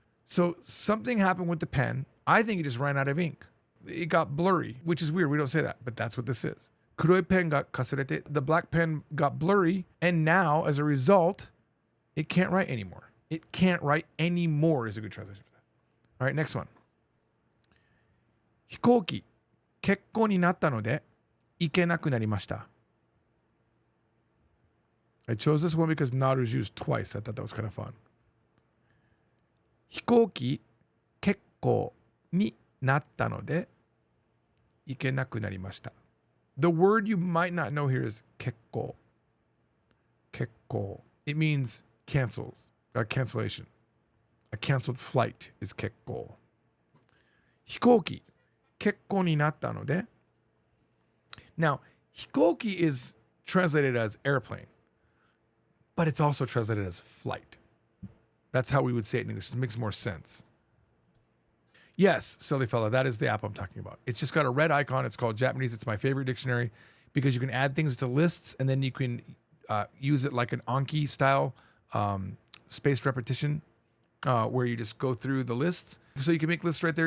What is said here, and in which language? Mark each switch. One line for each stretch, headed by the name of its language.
English: So something happened with the pen. I think it just ran out of ink. It got blurry, which is weird. We don't say that, but that's what this is. Kuroi pen got kasurete. The black pen got blurry, and now, as a result, it can't write anymore. It can't write anymore is a good translation for that. All right, next one.
Japanese: 飛行機、欠航になったので、行けなくなりました.
English: I chose this one because naru's used twice. I thought that was kind of fun.
Japanese: 飛行機、欠航になったので、行けなくなりました.
English: The word you might not know here is 欠航.
Japanese: 欠航.
English: It means cancels, cancellation. A canceled flight is 欠航.
Japanese: 飛行機、欠航になったので.
English: Now, 飛行機 is translated as airplane. but it's also translated as flight. That's how we would say it in English. It makes more sense. Yes, silly fella, that is the app I'm talking about. It's just got a red icon. It's called Japanese. It's my favorite dictionary because you can add things to lists and then you can use it like an Anki style spaced repetition where you just go through the lists. So you can make lists right there.